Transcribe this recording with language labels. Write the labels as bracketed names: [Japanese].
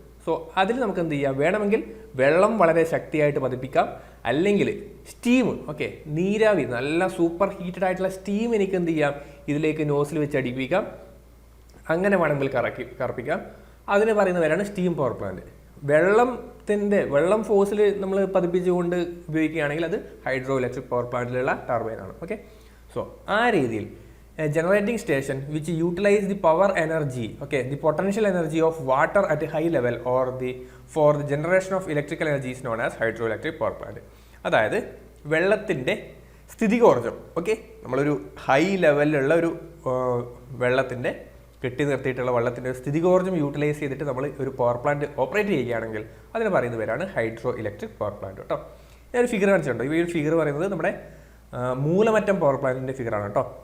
[Malayalam] So അതിൽ നമുക്ക് എന്ത് ചെയ്യാം, വേണമെങ്കിൽ വെള്ളം വളരെ ശക്തിയായിട്ട് പതിപ്പിക്കാം, അല്ലെങ്കിൽ സ്റ്റീം, ഓക്കെ, നീരാവി, നല്ല സൂപ്പർ ഹീറ്റഡ് ആയിട്ടുള്ള സ്റ്റീം എനിക്ക് എന്ത് ചെയ്യാം, ഇതിലേക്ക് നോസിൽ വെച്ച് അടിപ്പിക്കാം, അങ്ങനെ വേണമെങ്കിൽ കറപ്പിക്കാം. അതിന് പറയുന്ന പേരാണ് സ്റ്റീം പവർ പ്ലാന്റ്. വെള്ളം ഫോഴ്സിൽ നമ്മൾ പതിപ്പിച്ചുകൊണ്ട് ഉപയോഗിക്കുകയാണെങ്കിൽ അത് hydro electric power പ്ലാന്റിലുള്ള ടർബൈനാണ്. Okay, so ആ രീതിയിൽ [English] generating station which utilize the power energy, okay, the potential energy of water at a high level or for the generation of electrical energy is known as hydroelectric power plant. [Malayalam] അതായത് വെള്ളത്തിൻ്റെ സ്ഥിതികോർജ്ജം, okay, നമ്മളൊരു high ലെവലിലുള്ള ഒരു വെള്ളത്തിൻ്റെ കെട്ടി നിർത്തിയിട്ടുള്ള വെള്ളത്തിൻ്റെ സ്ഥിതികോർജ്ജം utilise ചെയ്തിട്ട് നമ്മൾ ഒരു പവർ പ്ലാന്റ് ഓപ്പറേറ്റ് ചെയ്യുകയാണെങ്കിൽ അതിന് പറയുന്ന പേരാണ് ഹൈഡ്രോ ഇലക്ട്രിക് പവർ പ്ലാന്റ് കേട്ടോ. ഞാനൊരു ഫിഗർ കാണിച്ചിട്ടുണ്ടോ, ഈ ഒരു ഫിഗർ പറയുന്നത് നമ്മുടെ മൂലമറ്റം പവർ പ്ലാന്റിൻ്റെ ഫിഗറാണ് കേട്ടോ.